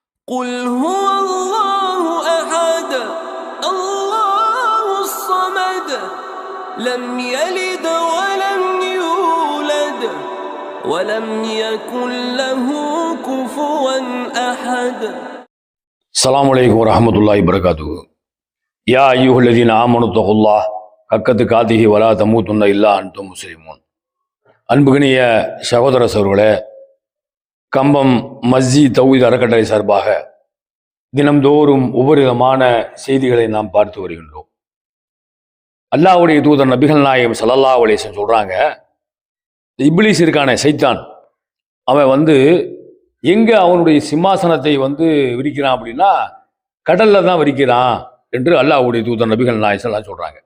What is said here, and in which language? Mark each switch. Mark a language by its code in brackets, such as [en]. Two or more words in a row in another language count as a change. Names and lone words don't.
[ar] قل هو الله أحد الله الصمد لم يلد ولم يولد ولم يكن له كفوا أحد. السلام عليكم ورحمة الله وبركاته. يا أيها الذين آمنوا اتقوا الله حق تقاته ولا تموتن إلا أنتم مسلمون. [ta] அன்புகனிய சகோதர சகோதரர்களே, கம்பம் மஸ்ஜித் தௌஹீத் அறக்கட்டளை சார்பாக தினம்தோறும் ஒவ்வொரு விதமான செய்திகளை நாம் பார்த்து வருகின்றோம். அல்லாஹ்வுடைய தூதர் நபிகள் நாயகம் [ar] صلى الله عليه وسلم [ta] சொல்றாங்க, இப்லீஸ் இருக்கானே சைத்தான், அவன் எங்க அவனுடைய சிம்மாசனத்தை விரிக்கிறான் அப்படின்னா கடல்ல தான் விரிக்கிறான் என்று அல்லாஹ்வுடைய தூதர் நபிகள் நாயகம் [ar] صلى الله عليه وسلم [ta] சொல்றாங்க.